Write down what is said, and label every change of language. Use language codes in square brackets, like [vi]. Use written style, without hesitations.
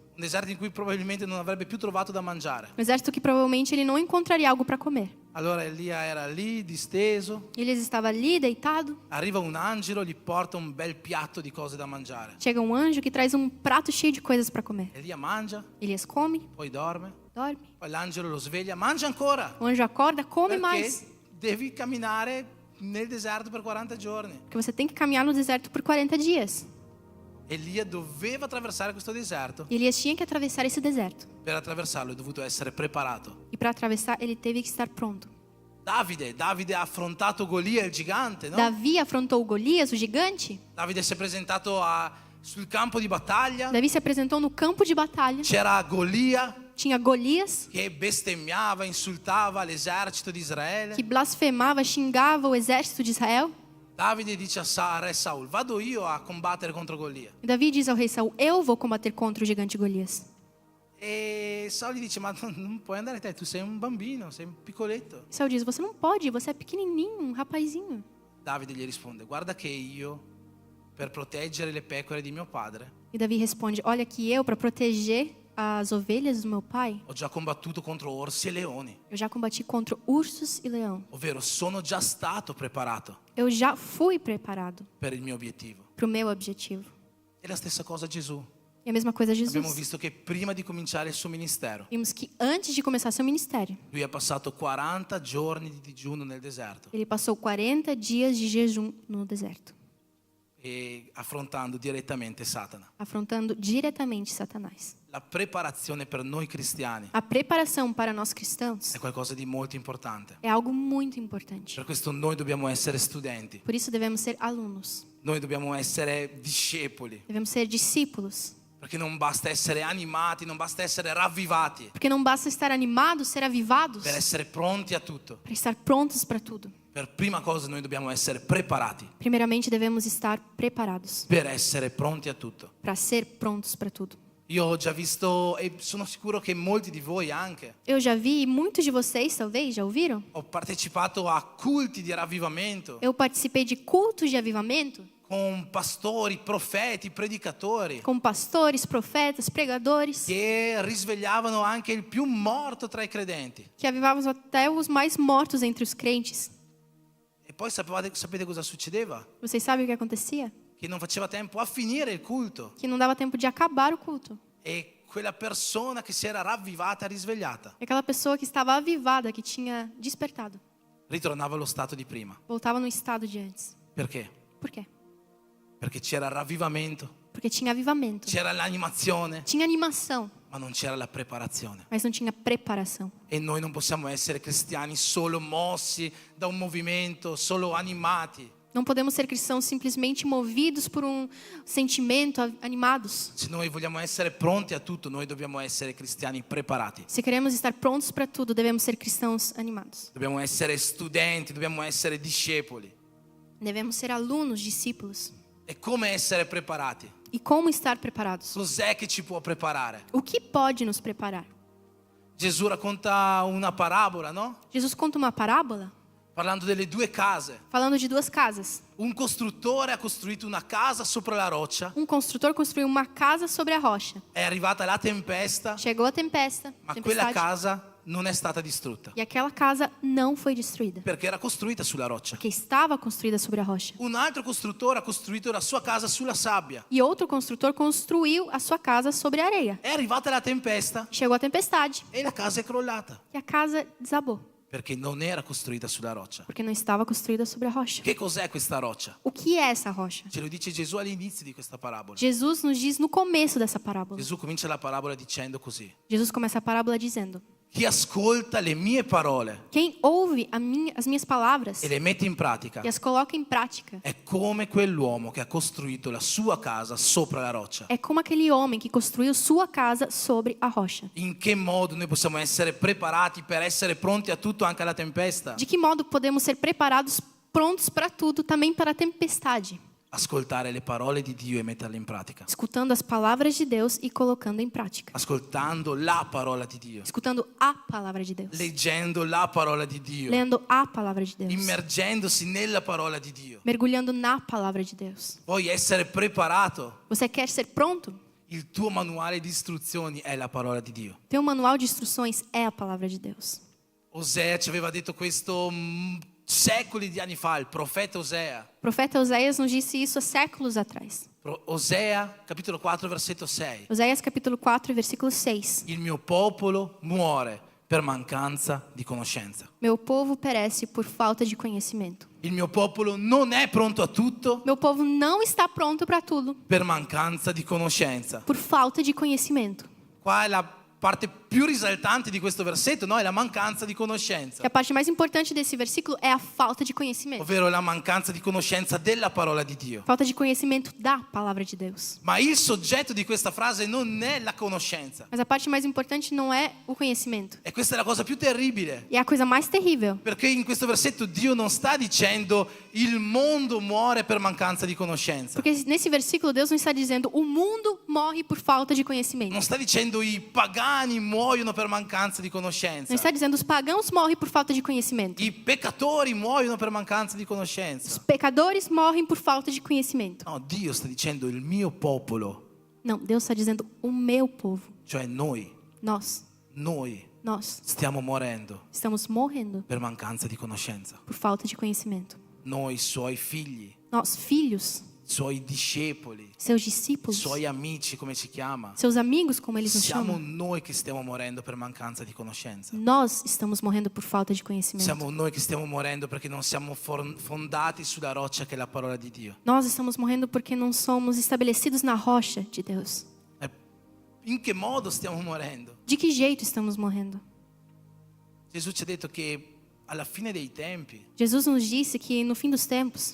[it] In cui probabilmente non avrebbe più trovato da mangiare. [pt] que provavelmente ele não encontraria algo para comer. [it] Allora Elia era lì disteso, [pt] Elias estava ali deitado, [it] arriva un angelo, gli porta un bel piatto di cose da mangiare. [pt] chega um anjo que traz um prato cheio de coisas para comer. [it] Elia mangia, [pt] Elias come, [it] poi dorme, [pt] dorme, [it] poi l'angelo lo sveglia, mangia ancora. [pt] o anjo acorda, come [it] Perché [pt] mais, [it] devi camminare nel deserto per 40 giorni. [pt] porque você tem que caminhar no deserto por 40 dias. [it] Elia doveva attraversare questo deserto. [pt] E Elias tinha que atravessar esse deserto. [it] Per attraversarlo è dovuto essere preparato. [pt] E para atravessar, ele teve que estar pronto. [it] Davide ha affrontato Golia, il gigante, no? [pt] Davi afrontou Golias, o gigante. [it] Davide si è presentato sul campo di battaglia. [pt] Davi se apresentou no campo de batalha. [it] C'era Golia [pt] Tinha Golias, [it] che bestemmiava, insultava l'esercito di Israele. [pt] que blasfemava, xingava o exército de Israel. [it] Davide dice a re Saul: vado io a combattere contro Golia. [pt] E Davi diz ao rei Saul: eu vou combater contra o gigante Golias. [it] E Saul gli dice: ma non puoi andare te, tu sei un bambino, sei un piccoletto. [pt] E Saul diz: você não pode, você é pequenininho, um rapazinho. [it] Davide gli risponde: guarda che io, per proteggere le pecore di mio padre, [pt] E Davi responde: olha que eu, para proteger as ovelhas do meu pai, [it] ho già combattuto contro orsi e leoni. [pt] eu já combati contra ursos e leão. [it] Ovvero sono già stato preparato [pt] Eu já fui preparado [it] per il mio obiettivo. [pt] para o meu objetivo. [it] E la stessa cosa Gesù. [pt] E a mesma coisa [it] Abbiamo [pt] Jesus. [it] visto che prima di cominciare il suo ministero, [pt] Vimos que antes de começar seu ministério, [it] lui ha passato 40 giorni di digiuno nel deserto [pt] ele passou 40 dias de jejum no deserto, [it] e affrontando direttamente Satana. [pt] afrontando diretamente Satanás. [it] La preparazione per noi cristiani [pt] A preparação para nós cristãos [it] è qualcosa di molto importante. [pt] é algo muito importante. [it] Per questo noi dobbiamo essere studenti, [pt] Por isso devemos ser alunos, [it] noi dobbiamo essere discepoli, [pt] devemos ser discípulos. [it] perché non basta essere animati, non basta essere ravvivati [pt] Porque não basta estar animados, ser avivados, [it] per essere pronti a tutto. [pt] para estar prontos para tudo. [it] Per prima cosa noi dobbiamo essere preparati [pt] Primeiramente devemos estar preparados [it] per essere pronti a tutto. [pt] para ser prontos para tudo. [it] Io ho già visto, e sono sicuro che molti di voi anche, [pt] Eu já vi, e muitos de vocês talvez já ouviram, [it] ho partecipato a culti di ravvivamento [pt] eu participei de cultos de avivamento [it] con pastori, profeti, predicatori [pt] com pastores, profetas, pregadores, [it] che risvegliavano anche il più morto tra i credenti. [pt] que avivavam até os mais mortos entre os crentes. [it] E poi sapete cosa succedeva? [pt] Vocês sabem o que acontecia? [it] Che non faceva tempo a finire il culto [pt] Que não dava tempo de acabar o culto. [it] e quella persona che si era ravvivata, risvegliata, [pt] E aquela pessoa que estava avivada, que tinha despertado, [it] ritornava allo stato di prima. [pt] voltava no estado de antes. [it] Perché? [pt] Por quê? [it] Perché c'era ravvivamento, [pt] Porque tinha avivamento, [it] c'era l'animazione, [pt] tinha animação, [it] ma non c'era la preparazione. [pt] mas não tinha preparação. [it] E noi non possiamo essere cristiani solo mossi da un movimento, solo animati. [pt] Não podemos ser cristãos simplesmente movidos por um sentimento, animados. [it] Se noi vogliamo essere pronti a tutto, noi dobbiamo essere cristiani preparati. [pt] Se queremos estar prontos para tudo, devemos ser cristãos animados. [it] Dobbiamo essere studenti, dobbiamo essere discepoli. [pt] Devemos ser alunos, discípulos. [it] E come essere preparati? [pt] E como estar preparados? [it] Cos'è che ci può preparare? [pt] O que pode nos preparar? [it] Gesù racconta una parabola, no? [pt] Jesus conta uma parábola [it] Parlando delle due case. [pt] falando de duas casas. [it] Un costruttore ha costruito una casa sopra la roccia, [pt] Um construtor construiu uma casa sobre a rocha. [it] è arrivata la tempesta, [pt] Chegou a tempesta, [it] ma quella [pt] tempestade, [it] casa non è stata distrutta, [pt] e aquela casa não foi destruída, [it] perché era costruita sulla roccia. [pt] porque estava construída sobre a rocha. [it] Un altro costruttore ha costruito la sua casa sulla sabbia. [pt] E outro construtor construiu a sua casa sobre a areia. [it] È arrivata la tempesta [pt] Chegou a tempestade [it] e la casa è crollata, [pt] e a casa desabou, [it] perché non era costruita sulla roccia. [pt] porque não estava construída sobre a rocha. [it] Che cos'è questa roccia? [pt] O que é essa rocha? [it] Ce lo dice Gesù all'inizio di questa parabola. [pt] Jesus nos diz no começo dessa parábola. [it] Gesù comincia la parabola dicendo così: [pt] Jesus começa a parábola dizendo: [it] chi ascolta le mie parole [pt] quem ouve as minhas palavras [it] e le mette in pratica [pt] e as coloca em prática [it] è come quell'uomo che ha costruito la sua casa sopra la roccia. [pt] é como aquele homem que construiu sua casa sobre a rocha. [it] In che modo noi possiamo essere preparati per essere pronti a tutto, anche alla tempesta? [pt] De que modo podemos ser preparados, prontos para tudo, também para a tempestade? [it] ascoltare le parole di Dio e metterle in pratica. [pt] escutando as palavras de Deus e colocando em prática. [it] Ascoltando la parola di Dio, [pt] Escutando a palavra de Deus. [it] leggendo la parola di Dio, [pt] Lendo a palavra de Deus. [it] immergendosi nella parola di Dio. [pt] Mergulhando na palavra de Deus. [it] Vuoi essere preparato? [pt] Você quer ser pronto? [it] Il tuo manuale di istruzioni è la parola di Dio. [pt] Teu manual de instruções é a palavra de Deus. [it] Osea ci aveva detto questo secoli di anni fa, il profeta Osea. [pt] O profeta Oséias nos disse isso há séculos atrás. [it] Osea, capitolo 4, versetto 6. [pt] Oséias capítulo 4, versículo 6. [it] Il mio popolo muore per mancanza di conoscenza. [pt] Meu povo perece por falta de conhecimento. [it] Il mio popolo non è pronto a tutto [pt] Meu povo não está pronto para tudo [it] per mancanza di conoscenza. [pt] por falta de conhecimento. [it] Qua è la parte più risaltante di questo versetto, no? È la mancanza di conoscenza, [pt] E a parte mais importante desse versículo é a falta de conhecimento. [it] ovvero la mancanza di conoscenza della parola di Dio. [pt] Falta de conhecimento da palavra de Deus. [it] Ma il soggetto di questa frase non è la conoscenza. [pt] Mas a parte mais importante não é o conhecimento. [it] E questa è la cosa più terribile. [pt] E é a coisa mais terrível. [it] Perché in questo versetto Dio non sta dicendo il mondo muore per mancanza di conoscenza. [pt] Porque nesse versículo Deus não está dizendo o mundo morre por falta de conhecimento. [it] Non sta dicendo i pagani muoiono per mancanza di conoscenza. [pt] Não está dizendo os pagãos morrem por falta de conhecimento. [it] I peccatori muoiono per mancanza di [pt] Os [it] conoscenza. [pt] pecadores morrem por falta de conhecimento. [it] No, Dio sta dicendo il mio popolo, [pt] Não, Deus está dizendo o meu povo. [it] cioè noi [pt] Nós [it] stiamo morendo [pt] estamos morrendo [it] per mancanza di conoscenza. [pt] por falta de conhecimento. [it] Noi, suoi figli, [pt] Nós, filhos, [it] suoi discepoli, [pt] seus discípulos, [it] suoi amici, come ci chiama. [pt] seus amigos, como eles nos [it] Siamo [pt] chamam, [it] noi che stiamo morendo per mancanza di conoscenza. [pt] nós estamos morrendo por falta de conhecimento. [it] Siamo noi che stiamo morendo perché non siamo fondati sulla roccia che è la parola di Dio. [pt] Nós estamos morrendo porque não somos estabelecidos na rocha de Deus. [it] In che modo stiamo morendo? [pt] De que jeito estamos morrendo? [it] Gesù ci ha detto che alla fine dei tempi [pt] Jesus nos disse que no fim dos tempos